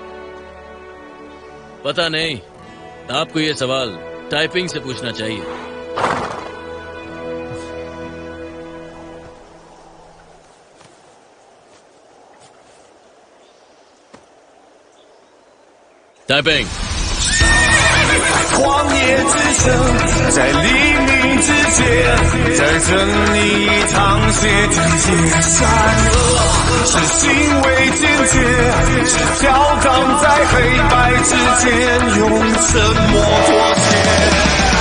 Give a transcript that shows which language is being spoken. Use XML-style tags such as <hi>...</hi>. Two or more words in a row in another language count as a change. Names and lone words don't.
<hi>पता नहीं, आपको ये सवाल टाइपिंग से पूछना चाहिए। टाइपिंग।</hi> <zh>荒野之声，在黎明之间，在这里一趟血之间，善恶是行为坚决，是飘荡在黑白之间，用沉默妥协。</zh>